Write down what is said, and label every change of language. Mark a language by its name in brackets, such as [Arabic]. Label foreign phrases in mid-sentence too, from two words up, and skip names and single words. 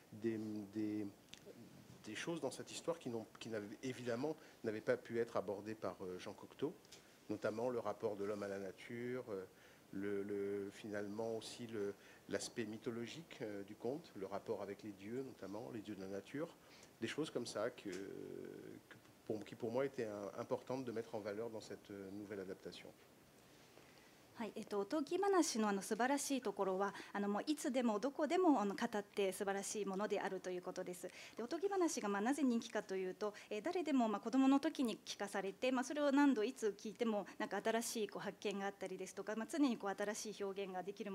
[French] choses dans cette histoire qui évidemment n'avaient pas pu être abordées par Jean Cocteau, notamment le rapport de l'homme à la nature, finalement aussi l'aspect mythologique du conte, le rapport avec les dieux, notamment les dieux de la nature, des choses comme ça qui pour moi étaient importantes de mettre en valeur dans cette nouvelle adaptation. [Japanese] はい、おとぎ話の素晴らしいところはもういつでもどこでも語って素晴らしいものであるということです。でおとぎ話がなぜ人気かというと、誰でも子どもの時に聞かされて、それを何度いつ聞いても新しい発見があったりですとか、常に新しい表現ができるも